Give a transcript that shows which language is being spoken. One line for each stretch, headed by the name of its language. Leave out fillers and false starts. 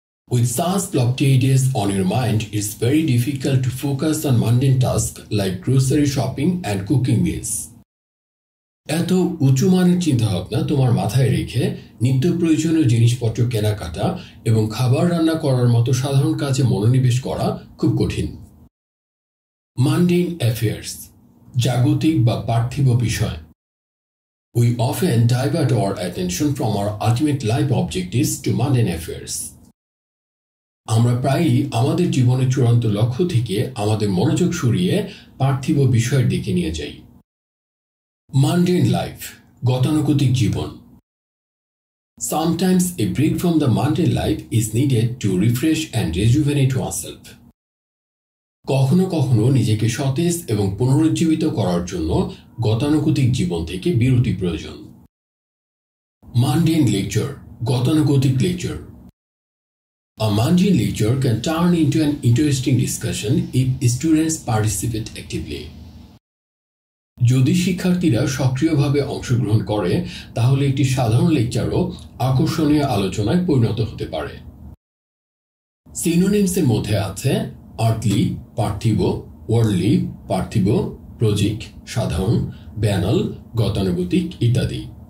English: With such lofty ideas on your mind, it's very difficult to focus on mundane tasks like grocery shopping and cooking meals.
Bangla: এত উঁচু মানের চিন্তাভাবনা তোমার মাথায় রেখে নিত্য প্রয়োজনীয় জিনিসপত্র কেনাকাটা এবং খাবার রান্না করার মতো সাধারণ কাজে মনোনিবেশ করা খুব কঠিন।
English: mundane affairs,
Bangla: জাগতিক বা পার্থিব বিষয়।
English: We often divert our attention from our ultimate life objectives to mundane affairs.
Bangla: আমরা প্রায়ই আমাদের জীবনের চূড়ান্ত লক্ষ্য থেকে আমাদের মনোযোগ সরিয়ে পার্থিব বিষয়ের দিকে নিয়ে যাই।
English: Mundane life,
Bangla: গতানুগতিক জীবন।
English: Sometimes a break from the mundane life is needed to refresh and rejuvenate oneself.
Bangla: কখনো কখনো নিজেকে সতেজ এবং পুনরুজ্জীবিত করার জন্য গতানুগতিক জীবন থেকে বিরতি প্রয়োজন।
English: mundane lecture,
Bangla: গতানুগতিক lecture.
English: A mundane lecture can turn into an interesting discussion if students participate actively.
Bangla: যদি শিক্ষার্থীরা সক্রিয়ভাবে অংশগ্রহণ করে, তাহলে একটি সাধারণ লেকচারও আকর্ষণীয় আলোচনায় পরিণত হতে পারে। সিনোনিমসের মধ্যে আছে আর্থলি, পার্থিব, ওয়ার্ল্ডলি, পার্থিব, প্রজিক, সাধারণ, ব্যানাল, গতানুগতিক ইত্যাদি।